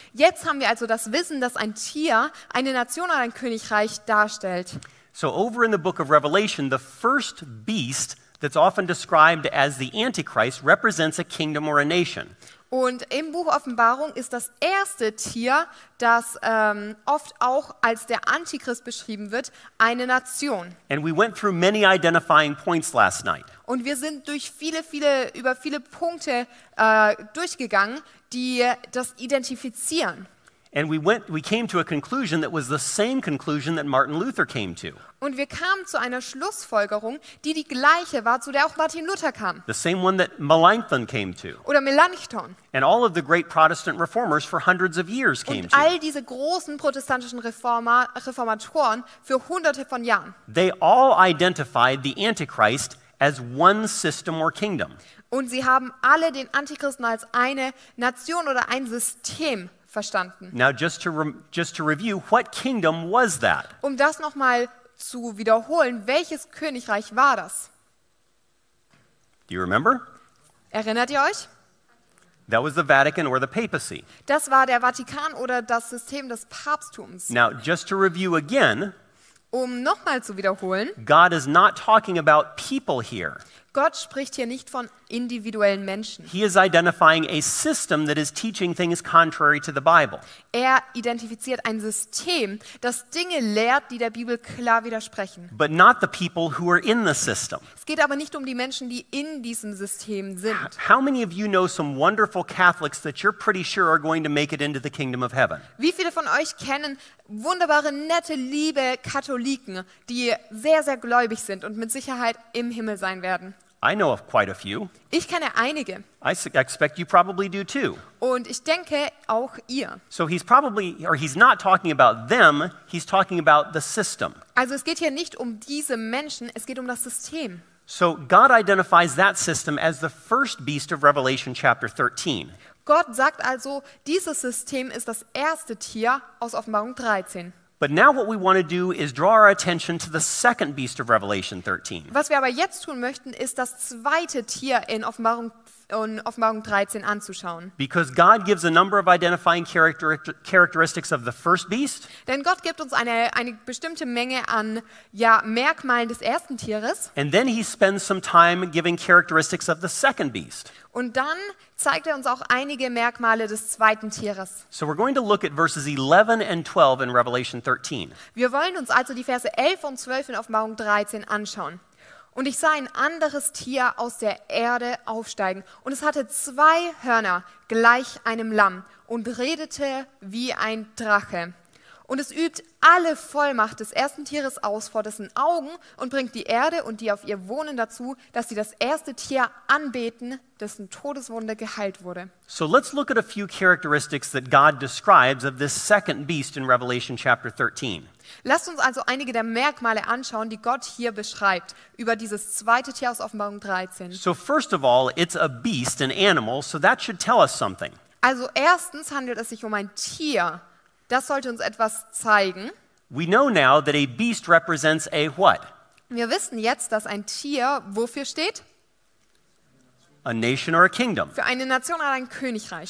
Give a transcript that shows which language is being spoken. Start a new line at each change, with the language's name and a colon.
German: Jetzt haben wir also das Wissen, dass ein Tier eine Nation oder ein Königreich darstellt.
English: So over in the book of Revelation, the first beast that's often described as the Antichrist represents a kingdom or a nation.
German: Und im Buch Offenbarung ist das erste Tier, das oft auch als der Antichrist beschrieben wird, eine Nation.
English: And we went through many identifying points last night.
German: Und wir sind durch über viele Punkte durchgegangen, die das identifizieren.
English: And we came to a conclusion that was the same conclusion that Martin Luther came to.
German: Und wir kamen zu einer Schlussfolgerung, die gleiche war, zu der auch Martin Luther kam.
English: The same one that Melanchthon came to.
German: Oder Melanchthon.
English: And all of the great Protestant reformers for hundreds of years came
German: Und
English: to.
German: all diese großen protestantischen Reformatoren für hunderte von Jahren.
English: They all identified the Antichrist as one system or kingdom.
German: Und sie haben alle den Antichristen als eine Nation oder ein System verstanden.
English: Now just to review, what kingdom was that?
German: Um das nochmal zu wiederholen, welches Königreich war das?
English: Do you remember?
German: Erinnert ihr euch?
English: That was the Vatican or the papacy.
German: Das war der Vatikan oder das System des Papsttums.
English: Now just to review again,
German: Um nochmal zu wiederholen,
English: God is not talking about people here.
German: Gott spricht hier nicht von individuellen Menschen.
English: He is identifying a system that is teaching things contrary to the Bible.
German: Er identifiziert ein System, das Dinge lehrt, die der Bibel klar widersprechen.
English: But not the people who are in the system.
German: Es geht aber nicht um die Menschen, die in diesem System sind.
English: How many of you know some wonderful Catholics that you're pretty sure are going to make it into the kingdom of heaven?
German: Wie viele von euch kennen wunderbare, nette, liebe Katholiken, die sehr, sehr gläubig sind und mit Sicherheit im Himmel sein werden?
English: I know of quite a few.
German: Ich kenne einige.
English: I expect you probably do too.
German: Und ich denke, auch ihr.
English: So he's not talking about them, he's talking about the system.
German: Also es geht hier nicht um diese Menschen, es geht um das System.
English: So God identifies that system as the first beast of Revelation chapter 13.
German: Gott sagt also, dieses System ist das erste Tier aus Offenbarung 13.
English: But now what we want to do is draw our attention to the second beast of Revelation 13.
German: Was wir aber jetzt tun möchten, ist das zweite Tier in Offenbarung 13 anzuschauen.
English: Because God gives a number of identifying characteristics of the first beast.
German: Denn Gott gibt uns eine bestimmte Menge an Merkmalen des ersten Tieres.
English: And then he spends some time giving characteristics of the second beast.
German: Und dann zeigt er uns auch einige Merkmale des zweiten Tieres.
English: So we're going to look at verses 11 and 12 in Revelation 13.
German: Wir wollen uns also die Verse 11 und 12 in Offenbarung 13 anschauen. Und ich sah ein anderes Tier aus der Erde aufsteigen. Und es hatte 2 Hörner, gleich einem Lamm, und redete wie ein Drache. Und es übt alle Vollmacht des ersten Tieres aus vor dessen Augen und bringt die Erde und die auf ihr wohnen dazu, dass sie das erste Tier anbeten, dessen Todeswunde geheilt wurde.
English: So let's look at a few characteristics that God describes of this second beast in Revelation chapter 13.
German: Lasst uns also einige der Merkmale anschauen, die Gott hier beschreibt, über dieses zweite Tier aus Offenbarung 13.
English: So first of all, it's a beast, an animal, so that should tell us something.
German: Also erstens handelt es sich um ein Tier. Das sollte uns etwas zeigen.
English: We know now that a beast represents a what?
German: Wir wissen jetzt, dass ein Tier wofür steht?
English: A nation or a kingdom.
German: Für eine Nation oder ein Königreich.